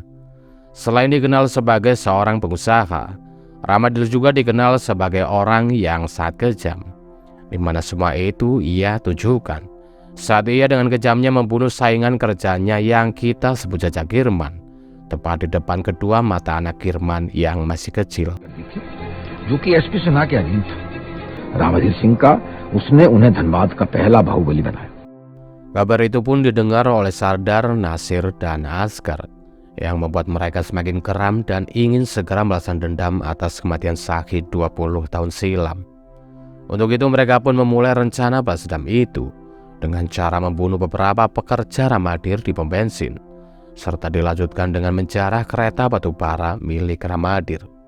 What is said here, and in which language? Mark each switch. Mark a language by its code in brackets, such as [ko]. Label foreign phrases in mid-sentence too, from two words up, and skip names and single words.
[id] Selain dikenal sebagai seorang pengusaha, Ramadir juga dikenal sebagai orang yang sangat kejam, di mana semua itu ia tunjukkan saat ia dengan kejamnya membunuh saingan kerjanya yang kita sebut saja Kirman, tepat di depan kedua mata anak Kirman yang masih kecil. [hi] एसपी सिन्हा के अधीन था। रामाधीर सिंह का उसने उन्हें धनबाद का पहला बाहुबली बनाया। [id] Kabar itu pun didengar oleh Sardar, Nasir, dan Asghar, yang membuat mereka semakin geram dan ingin segera membalaskan dendam atas kematian Shahid 20 tahun silam. Untuk itu mereka pun memulai rencana balas dendam itu dengan cara membunuh beberapa pekerja Ramadir di pom bensin, serta dilanjutkan dengan menjarah kereta batu bara milik Ramadir.